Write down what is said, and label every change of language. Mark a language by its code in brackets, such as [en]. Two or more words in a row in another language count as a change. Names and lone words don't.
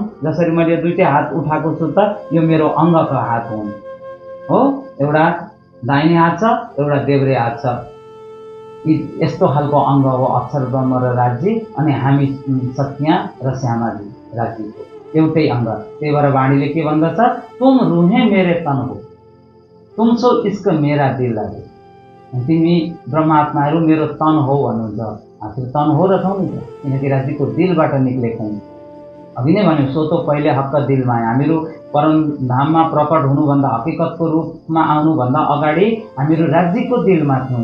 [ne] जसरी मैले दुईटै हात उठाएको छु त यो मेरो अङ्गका हात हुन् हो। एउटा दाहिने हात छ, एउटा देब्रे हात छ। यस्तो खालको अङ्ग हो अक्षर ब्रह्म र राज्य। अनि हामी सत्या र श्यामाजी राज्यको एउटै अङ्ग। त्यही भएर वाणीले के भन्दछ? [hi] तुम रुहे मेरे तन हो, तुम सो इश्क मेरा दिल लागे। [ne] तिमी ब्रह्मात्माहरू मेरो तन हो भन्नुहुन्छ। आखिर तन हो र छौ नि त, किनकि राज्यको दिलबाट निक्लेको हुँ। अघि नै भन्यो सो त पहिले हक्क दिलमा। हामीहरू परमधाममा प्रकट हुनुभन्दा, हकीकतको रूपमा आउनुभन्दा अगाडि हामीहरू राज्यको दिलमा थियौँ।